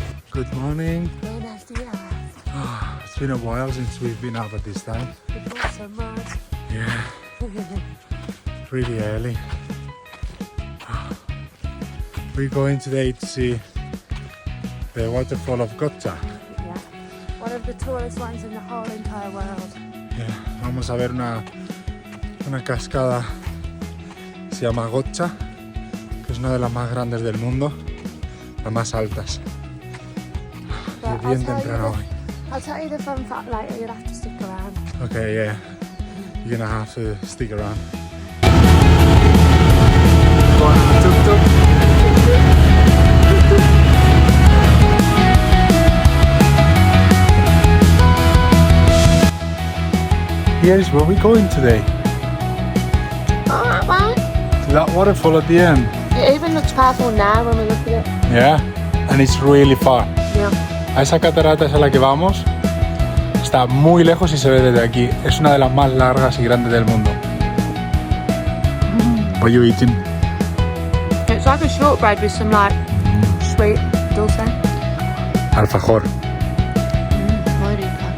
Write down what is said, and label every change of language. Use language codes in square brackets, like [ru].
[en] Good morning. It's been a while since we've been up at this time. Yeah, really early. We're going today to see the waterfall of Gocta. Yeah, one of the tallest ones in the whole entire world. [es] Yeah, vamos a ver una cascada que se llama Gocta, que es una de las más grandes del mundo, las más altas. Y bien temprano hoy. [en] I'll tell you the fun fact later, you'll have to stick around. Okay, yeah, you're gonna have to stick around. Going on the tuk-tuk. Here's where we're going today. Alright, man. To that waterfall at the end. It even looks powerful now when we look at it. Yeah, and it's really far. Yeah. [es] A esa catarata es a la que vamos. Está muy lejos y se ve desde aquí. Es una de las más largas y grandes del mundo. [en] What are you eating? It's like a shortbread with some like sweet dulce. [es] Alfajor. Muy rico.